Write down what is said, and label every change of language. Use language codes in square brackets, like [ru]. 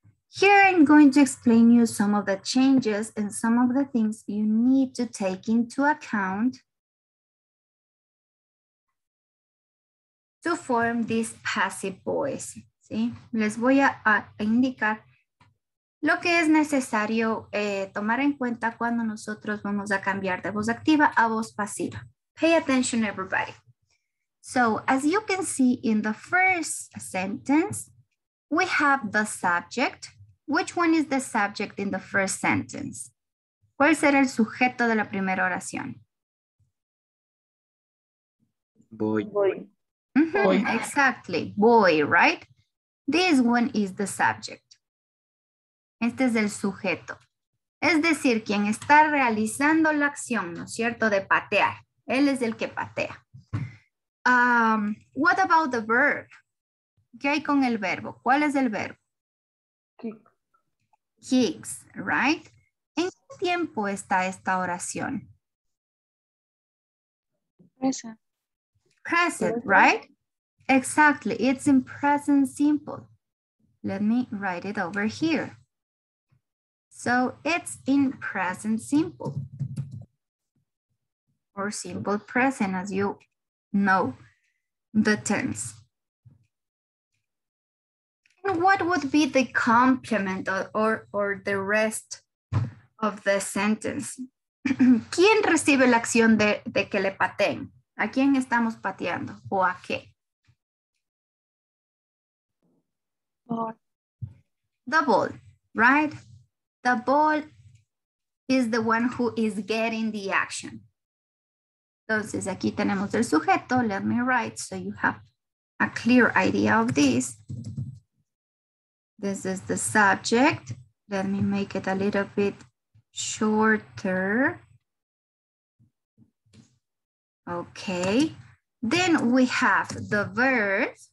[en] Here I'm going to explain you some of the changes and some of the things you need to take into account to form this passive voice. [es] ¿Sí? Les voy a indicar lo que es necesario tomar en cuenta cuando nosotros vamos a cambiar de voz activa a voz pasiva. [en] Pay attention, everybody. So, as you can see in the first sentence, we have the subject. Which one is the subject in the first sentence? [es] ¿Cuál será el sujeto de la primera oración? [en] Boy. Boy. Boy. Exactly, boy, right? This one is the subject. [es] Este es el sujeto. Es decir, quien está realizando la acción, ¿no es cierto?, de patear. Él es el que patea. [en] What about the verb? [es] ¿Qué hay con el verbo? ¿Cuál es el verbo? [en] Kick. Kicks, right? [es] ¿En qué tiempo está esta oración? [en] Present. Present, right? Exactly, it's in present simple. Let me write it over here. So it's in present simple. Or simple present, as you know the tense. And what would be the complement or the rest of the sentence? [es] ¿Quién recibe la acción de que le pateen? ¿A quién estamos pateando o a qué? [en] Ball. The ball, right? The ball is the one who is getting the action. [es] Entonces, aquí tenemos el sujeto. [en] Let me write so you have a clear idea of this. This is the subject. Let me make it a little bit shorter. Okay. Then we have the verb.